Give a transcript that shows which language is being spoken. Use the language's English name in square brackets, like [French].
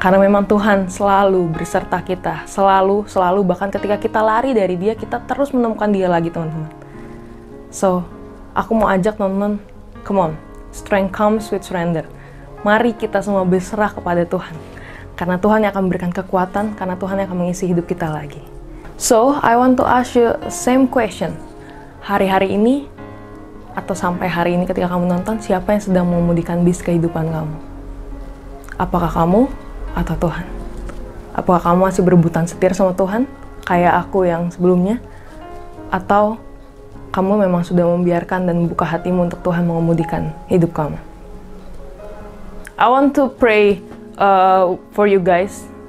[Indonesian] Karena memang Tuhan selalu berserta kita, selalu, bahkan ketika kita lari dari Dia, kita terus menemukan Dia lagi, teman-teman. [English] So, [Indonesian] aku mau ajak teman-teman, [English] come on, strength comes with surrender. [Indonesian] Mari kita semua berserah kepada Tuhan. Karena Tuhan yang akan memberikan kekuatan, karena Tuhan yang akan mengisi hidup kita lagi. [English] So, I want to ask you same question. [Indonesian] Hari-hari ini, atau sampai hari ini ketika kamu nonton, siapa yang sedang mengemudikan bis kehidupan kamu? Apakah kamu atau Tuhan? Apakah kamu masih berebutan setir sama Tuhan, kayak aku yang sebelumnya? Atau kamu memang sudah membiarkan dan membuka hatimu untuk Tuhan mengemudikan hidup kamu? [English] I want to pray for you guys.